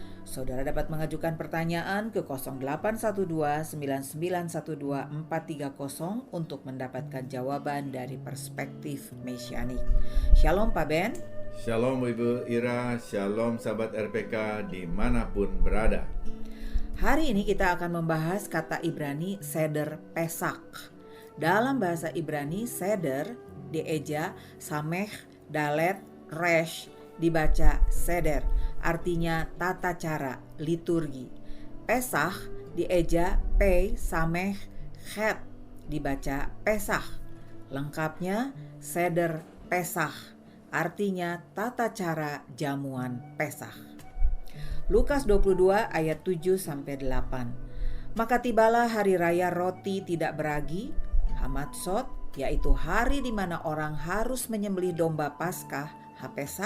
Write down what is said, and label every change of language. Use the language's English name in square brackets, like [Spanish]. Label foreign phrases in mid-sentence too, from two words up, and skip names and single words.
[Indonesian] Saudara dapat mengajukan pertanyaan ke 0812-9912-430 untuk mendapatkan jawaban dari perspektif mesianik. Shalom Pak Ben. Shalom Ibu Ira, shalom sahabat RPK dimanapun berada. Hari ini kita akan membahas kata Ibrani [Hebrew] סדר פסח. [Indonesian] Dalam bahasa Ibrani seder dieja sameh, dalet, resh, dibaca seder, artinya tata cara, liturgi. Pesach dieja pei, sameh, chet, dibaca pesach. Lengkapnya [Hebrew] סדר פסח, [Indonesian] artinya tata cara jamuan Pesach. Lukas 22 ayat 7-8. Maka tibalah hari raya roti tidak beragi, Hamatsot, yaitu hari di mana orang harus menyembelih domba Paskah, Hapesak.